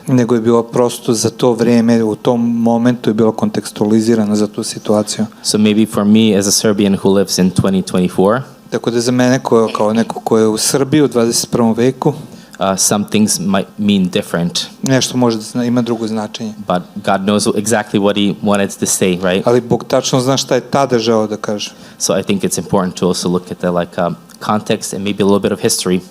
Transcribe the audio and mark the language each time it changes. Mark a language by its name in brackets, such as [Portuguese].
[Serbian] Nego je bilo prosto za to vrijeme, u tom momentu je bilo kontekstualizirano za tu situaciju. [English] So maybe for me as a Serbian who lives in 2024, [Serbian] tako da za mene kao neko ko je u Srbiji u 21. veku, [English] some things might mean different. [Serbian] Nešto može da ima drugo značenje. [English] But God knows exactly what he wanted to say, right? [Serbian] Ali Bog tačno zna šta je tada želeo da kaže. [English] So I think it's important to also look at the context and maybe a little bit of history.